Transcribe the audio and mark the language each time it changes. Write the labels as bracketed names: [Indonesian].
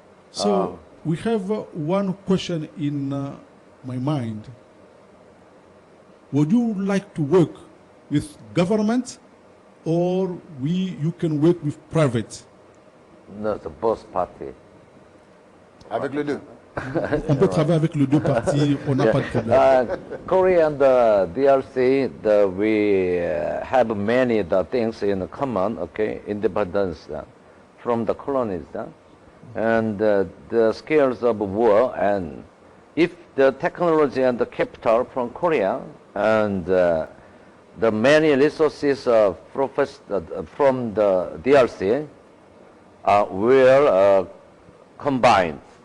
[English] So we have one question in my mind. Would you like to work with government or you can work with private? No, the both party. [French] Avec les deux. On peut travailler avec les deux parties, on n'a pas de problème. [English] Korea and DRC, we have many things in common, okay, independence from the colonies, and the skills of war, and if the technology and the capital from Korea, and the many resources from the DRC will combined.